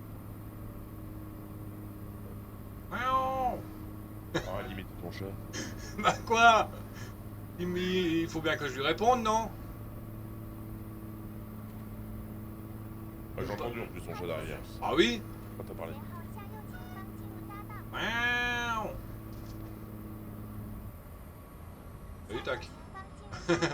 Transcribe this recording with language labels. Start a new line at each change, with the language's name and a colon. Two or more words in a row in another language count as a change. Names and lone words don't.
French: Miaou. Ah, limite ton chat. Bah quoi? Il faut bien que je lui réponde, non? Ah, j'ai entendu en plus ton chat derrière. Ah oui? Quand t'as parlé.
Chinese: 连号向右前方进入匝道，
French: Miaou. Salut, tac.
Chinese: 前方进入匝道。